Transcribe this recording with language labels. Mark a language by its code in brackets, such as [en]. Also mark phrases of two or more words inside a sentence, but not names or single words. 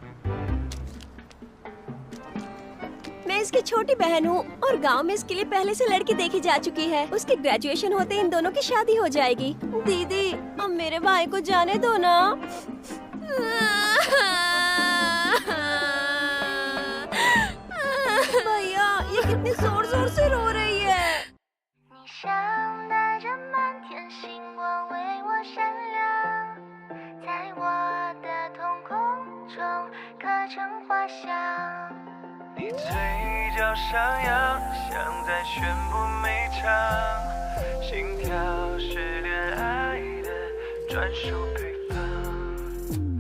[hi] मैं इसकी छोटी बहन हूँ और गांव में इसके लिए पहले से लड़की देखी जा चुकी है। उसकी ग्रेजुएशन होते इन दोनों की शादी हो जाएगी। दीदी, अब मेरे भाई को जाने दो ना। भैया, ये कितनी जोर जोर से रो रही है। [zh] 你像带着满天星光为我闪亮，在我的瞳孔中刻成画像。你嘴角上扬，像在宣布每场心跳是恋爱的专属配方。